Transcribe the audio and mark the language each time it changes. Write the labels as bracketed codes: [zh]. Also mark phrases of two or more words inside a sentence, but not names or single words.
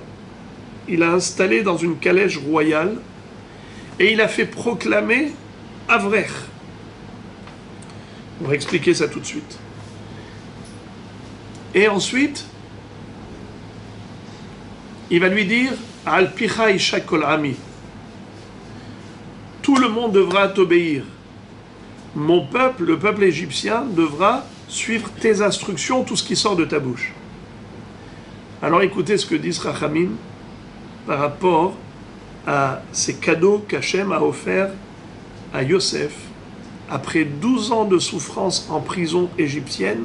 [fr] Il a installé dans une calèche royale et il a fait proclamer Avrech. On va expliquer ça tout de suite. Et ensuite, il va lui dire [he] על פיך ישק כל עמי. [fr] Tout le monde devra t'obéir. Mon peuple, le peuple égyptien, devra suivre tes instructions, tout ce qui sort de ta bouche. Alors écoutez ce que disent Rachamim par rapport à ces cadeaux qu'Hachem a offerts à Yosef après 12 ans de souffrance en prison égyptienne.